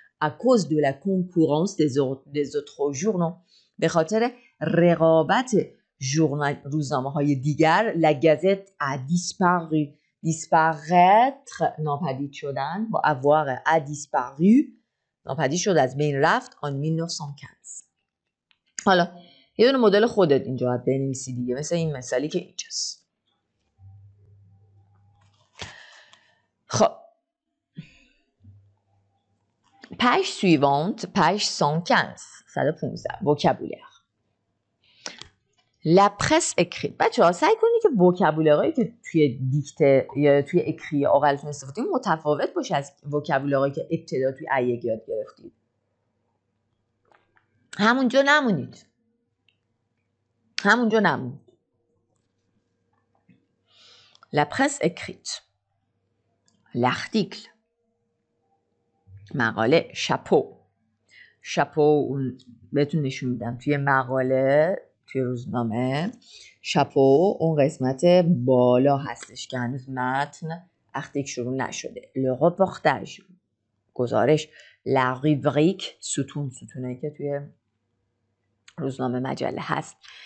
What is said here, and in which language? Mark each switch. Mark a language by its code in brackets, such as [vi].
[fr] à cause de la concurrence des autres journaux. [fa] به خاطر رقابت روزنامه های دیگر [fr] la gazette a disparu. [fa] disparaître ناپدید شدن با [fr] avoir a disparu [fa] ناپدید شد، از بین رفت [fr] en 1915. [fa] حالا یه دونه مدل خودت اینجا باید بنویسی دیگه، مثل این مثالی که اینجاست. [fr] خب page suivante, page 115 vocabulaire. La presse écrite. [fa] بچه‌ها سعی کنید که وکابولاری که توی دیکته یا توی اکری آقلتون استفاده کنید متفاوت باشه از وکابولاری که ابتدا توی ایگ یاد گرفتید. همونجا نمونید. [fr] La presse écrite. L'article. [fa] مقاله. شاپو بهتون نشون میدم توی مقاله، توی روزنامه شاپو اون قسمت بالا هستش که هنوز متن اختیک شروع نشده. [fr] Le reportage [fa] گزارش. [fr] La rubrique [fa] ستونه که توی روزنامه مجله هست.